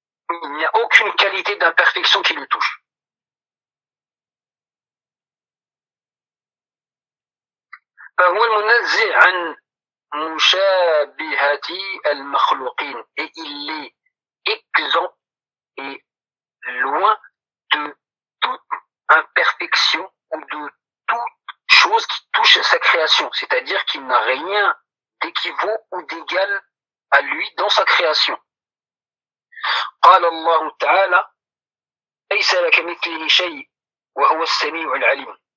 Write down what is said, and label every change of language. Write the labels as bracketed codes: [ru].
[fr] Il n'y a aucune qualité d'imperfection qui lui touche. [ar] فهو المنزه عن مشابهات المخلوقين. [fr] Et il est exempt et loin de toute imperfection ou de toute chose qui touche sa création. C'est-à-dire qu'il n'a rien d'équivaut ou d'égal à lui dans sa création. [ar] قال الله تعالى ليس لك مثله شيء وهو السميع العليم.